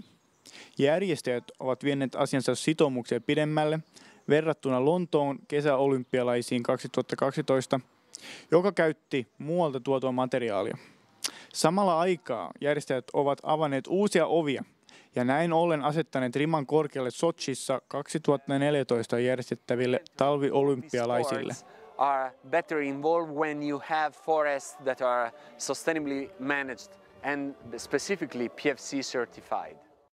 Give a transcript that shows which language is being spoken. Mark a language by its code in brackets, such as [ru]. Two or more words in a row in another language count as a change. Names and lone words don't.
[fi] Järjestäjät ovat vienneet asiansa sitoumuksia pidemmälle verrattuna Lontoon kesäolympialaisiin 2012, joka käytti muualta tuotua materiaalia. Samalla aikaa järjestäjät ovat avanneet uusia ovia ja näin ollen asettaneet riman korkealle Sochissa 2014 järjestettäville talviolympialaisille. [en] Are better involved when you have forests that are sustainably managed and specifically PEFC certified.